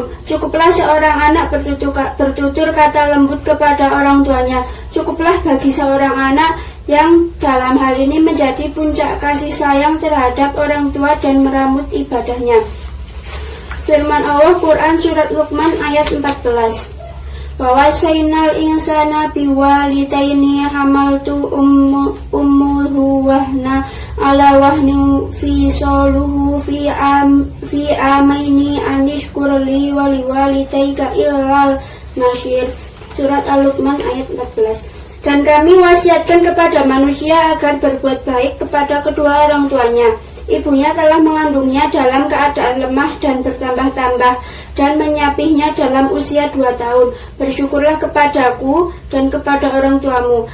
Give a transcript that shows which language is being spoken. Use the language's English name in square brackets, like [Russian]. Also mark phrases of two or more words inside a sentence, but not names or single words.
[Indonesian] Cukuplah seorang anak bertutur kata lembut kepada orang tuanya. Cukuplah bagi seorang anak yang dalam hal ini menjadi puncak kasih sayang terhadap orang tua dan meramut ibadahnya. Firman Allah Quran Surat Luqman ayat 14. [Arabic] ووصينا الإنسان بوالديه حملته أمه وهنا على وهن وفصاله في عامين أن اشكر لي ولوالديك إلي المصير. [Indonesian] Surat Al-Luqman ayat 14. Dan kami wasiatkan kepada manusia agar berbuat baik kepada kedua orang tuanya. Ibunya telah mengandungnya dalam keadaan lemah dan bertambah-tambah dan menyapihnya dalam usia 2 tahun. Bersyukurlah kepadaku dan kepada orang tuamu.